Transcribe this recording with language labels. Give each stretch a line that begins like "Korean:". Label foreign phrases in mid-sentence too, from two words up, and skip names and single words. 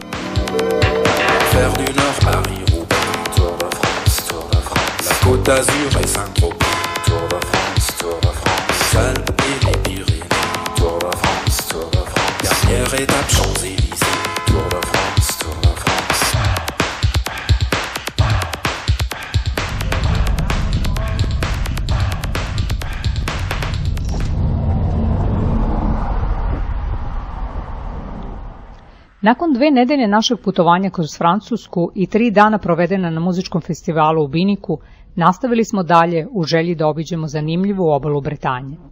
French: Faire du Nord, Paris, Roubaix, Tour de France, la Côte d'Azur et Saint-Tropez, Tour de France, Alpes et les Pyrénées, Tour de France, dernière étape Champs-Élysées, Tour de France.
Serbian: Nakon 2 nedelje našeg putovanja kroz Francusku i 3 dana provedena na muzičkom festivalu u Biniku, nastavili smo dalje u želji da obiđemo zanimljivu obalu Bretanje.